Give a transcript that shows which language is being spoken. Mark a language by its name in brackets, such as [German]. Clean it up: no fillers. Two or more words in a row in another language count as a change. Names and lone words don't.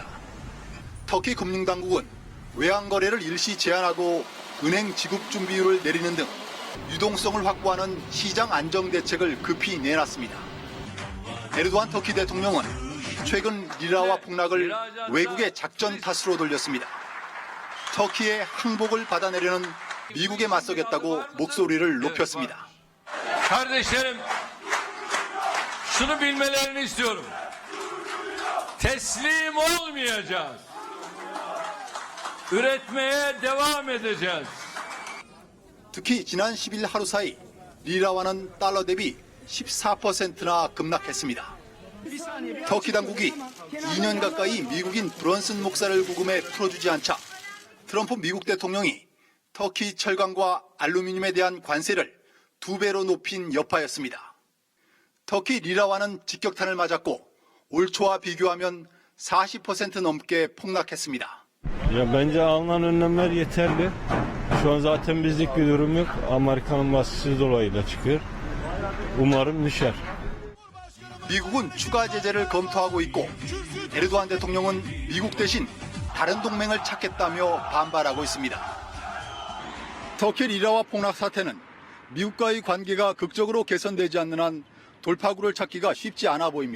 [Korean] 터키 금융당국은 외환거래를 일시 제한하고 은행 지급 준비율을 내리는 등 유동성을 확보하는 시장 안정 대책을 급히 내놨습니다. 에르도안 터키 대통령은 최근 리라화 폭락을 외국의 작전 탓으로 돌렸습니다. 터키의 항복을 받아내려는 미국에 맞서겠다고 목소리를 높였습니다. [Turkish] Kardeşlerim, şunu bilmelerini istiyorum. Teslim olmayacağız. üretmeye devam edeceğiz. [Korean] 특히 지난 10일 하루 사이 리라화는 달러 대비 14%나 급락했습니다. 터키 당국이 2년 가까이 미국인 브런슨 목사를 구금해 풀어주지 않자 트럼프 미국 대통령이 터키 철강과 알루미늄에 대한 관세를 2배로 높인 여파였습니다. 터키 리라화는 직격탄을 맞았고 올 초와 비교하면 40% 넘게 폭락했습니다. [Turkish] Ya bence alınan önlemler yeterli. Şu an zaten bizlik bir durum yok. Amerika'nın baskısı dolayıyla çıkıyor. Umarım düşer. [Korean] 미국은 추가 제재를 검토하고 있고 에르도안 대통령은 미국 대신 다른 동맹을 찾겠다며 반발하고 있습니다. 터키 리라화 폭락 사태는 미국과의 관계가 극적으로 개선되지 않는 한 돌파구를 찾기가 쉽지 않아 보입니다.